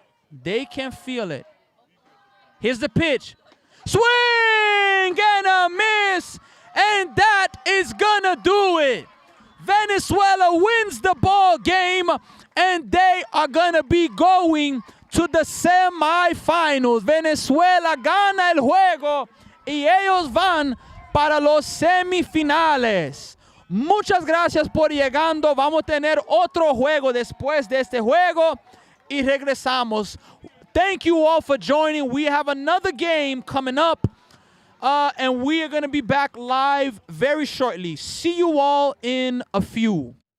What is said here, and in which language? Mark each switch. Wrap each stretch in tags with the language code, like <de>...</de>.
<en>They can feel it. Here's the pitch. Swing and a miss. And that is gonna do it. Venezuela wins the ball game, and they are gonna be going to the semifinals.</en> <es>Venezuela gana el juego y ellos van para los semifinales. Muchas gracias por llegando. Vamos a tener otro juego después de este juego. y regresamos.</es> <en>Thank you all for joining. We have another game coming up, and we are going to be back live very shortly. See you all in a few.</en>